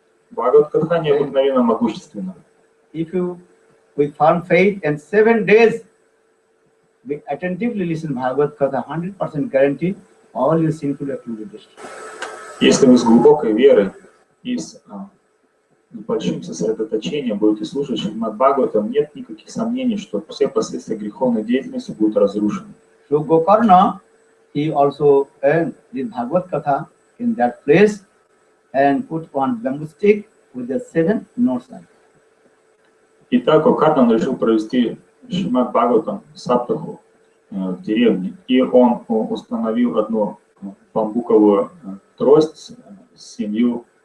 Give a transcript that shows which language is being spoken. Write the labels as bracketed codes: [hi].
[ru] Бхагават Катха необыкновенно могущественна. [en] If you, with firm faith and 7 days, we attentively listen Bhagavad Katha, 100% guarantee all your sinful activities. [ru] Если вы с глубокой верой и с большим сосредоточением будете слушать Шримад Бхагаватам, нет никаких сомнений, что все последствия греховной деятельности будут разрушены. [en] So Gokarna, he also did Bhagavad Katha in that place and put one bamboo stick with the 7 notes on it. [ru] Итак, Гокарна решил провести Шримад Бхагаватам саптаху в деревне, и он установил одну бамбуковую трость с 7